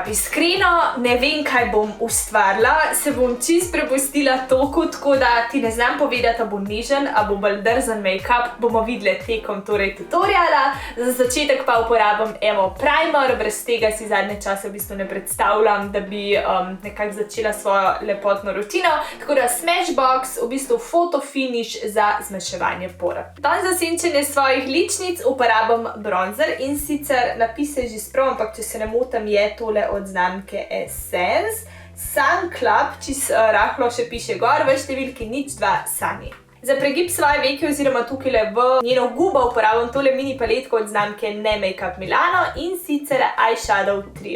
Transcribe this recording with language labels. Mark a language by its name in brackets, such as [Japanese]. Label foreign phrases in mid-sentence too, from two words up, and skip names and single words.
[Slovenian] Iskreno ne vem, kaj bom ustvarila, se bom čisto prepustila toku, tako da ti ne znam povedati, a bo nežen, a bo bolj drzen make-up, bomo videli tekom tutoriala. Za začetek pa uporabim evo primer, brez tega si zadnje čase v bistvu ne predstavljam, da bi nekako začela svojo lepotno rutino. Tako da Smashbox, v bistvu photo finish za zmanjševanje por. Dan za senčenje svojih ličnic uporabim bronzer in sicer napis je že sprav, ampak če se ne motim, je tole od znamke Essence. Sun Club, čisto rahlo še piše gor, v številki 02 Sunny. Za pregib svoje veke oziroma tukajle v njeno gubo uporabljam tole mini paletko od znamke Ne Makeup Milano in sicer Eyeshadow Trio.